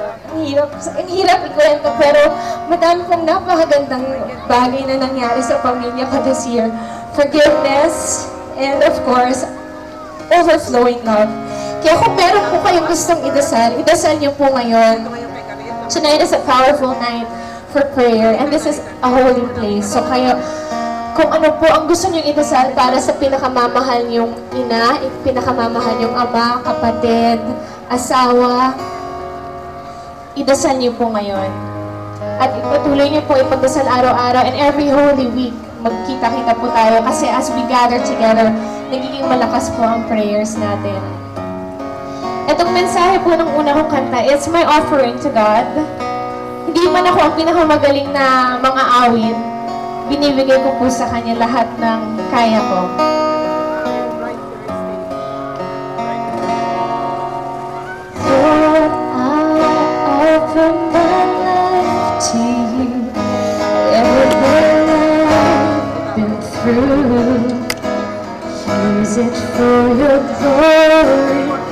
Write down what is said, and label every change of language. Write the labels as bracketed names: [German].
[Filipino] Ang hirap ikwento, pero madami pong napakagandang bagay na nangyari sa pamilya ko [English] this year. Forgiveness, and of course, overflowing love. [Filipino] Kaya kung meron po kayong gustong idasal niyo po ngayon. [English] Tonight is a powerful night for prayer, and this is a holy place. [Filipino] So kayo, kung ano po ang gusto niyo idasal para sa pinakamamahal niyong ina, pinakamamahal niyong ama, kapatid, asawa, idasal niyo po ngayon. At ipatuloy niyo po ipagdasal araw-araw, [English] and every Holy Week, [Filipino] magkita-kita po tayo kasi [English] as we gather together, [Filipino] nagiging malakas po ang prayers natin. Itong mensahe po ng una kong kanta, [English] it's my offering to God. [Filipino] Hindi man ako ang pinakamagaling na mga awit, binibigay ko po sa Kanya lahat ng kaya ko. [English] Lord, I offer my life to you. Everything I've been through, use it for your glory.